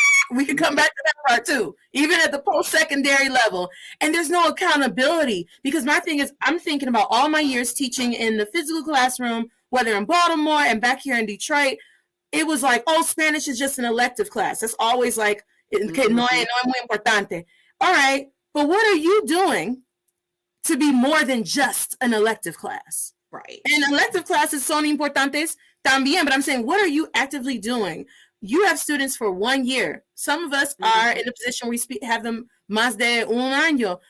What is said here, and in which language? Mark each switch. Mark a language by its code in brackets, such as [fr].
[en] We can come back to that part too, even at the post-secondary level. And there's no accountability, because my thing is, I'm thinking about all my years teaching in the physical classroom, whether in Baltimore and back here in Detroit. It was like, oh, Spanish is just an elective class. It's always like, [es] que no es muy importante. [en] All right, but what are you doing to be more than just an elective class? Right. And elective classes [es] son importantes también, [en] but I'm saying, what are you actively doing? You have students for 1 year. Some of us are in a position where we have them [es] más de un año.